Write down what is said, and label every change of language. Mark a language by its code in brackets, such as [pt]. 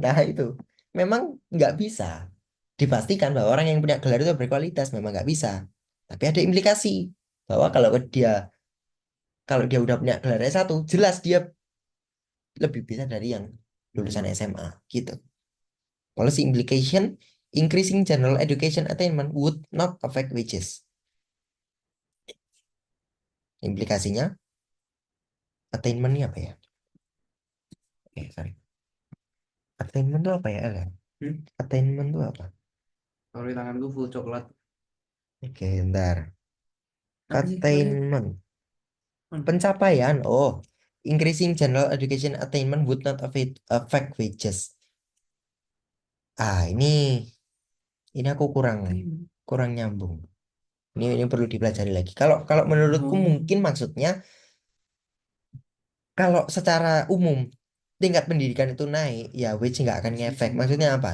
[id] Nah itu memang nggak bisa dipastikan bahwa orang yang punya gelar itu berkualitas. Memang nggak bisa. Tapi ada implikasi bahwa kalau dia udah punya gelar S1, jelas dia lebih bisa dari yang lulusan SMA gitu. [en] Policy implication, increasing general education attainment would not affect wages. [id] Implikasinya, attainment ini apa ya? Sorry. Attainment itu apa ya, El? Attainment itu apa? Kalau di tanganku full coklat. Oke, ntar. Apa sih sorry? Attainment. Pencapaian. [en] Oh, increasing general education attainment would not affect wages. [id] Ini aku kurang kurang nyambung. Ini perlu dipelajari lagi. Kalau kalau menurutku mungkin maksudnya kalau secara umum tingkat pendidikan itu naik, ya wage nggak akan ngefek. Maksudnya apa?